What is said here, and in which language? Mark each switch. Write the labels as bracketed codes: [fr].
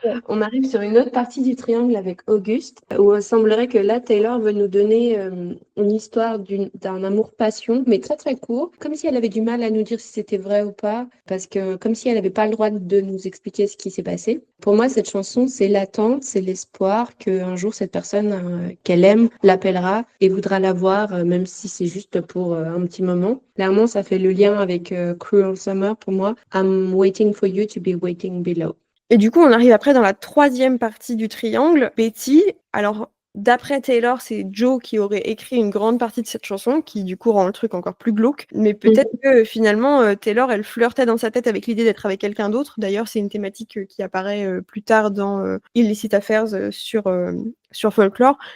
[fr] On arrive sur une autre partie du triangle avec Auguste, où il semblerait que là, Taylor veut nous donner une histoire d'un amour-passion, mais très très court, comme si elle avait du mal à nous dire si c'était vrai ou pas, parce que comme si elle n'avait pas le droit de nous expliquer ce qui s'est passé. Pour moi, cette chanson, c'est l'attente, c'est l'espoir qu'un jour, cette personne qu'elle aime l'appellera et voudra la voir, même si c'est juste pour un petit moment. Clairement, ça fait le lien avec Cruel Summer pour moi. [en] I'm waiting for you to be waiting below. [fr] Et du coup, on arrive après dans la 3e partie du triangle. Betty, alors d'après Taylor, c'est Joe qui aurait écrit une grande partie de cette chanson, qui du coup rend le truc encore plus glauque. Mais peut-être que finalement, Taylor, elle flirtait dans sa tête avec l'idée d'être avec quelqu'un d'autre. D'ailleurs, c'est une thématique qui apparaît plus tard dans Illicit Affairs sur Folklore.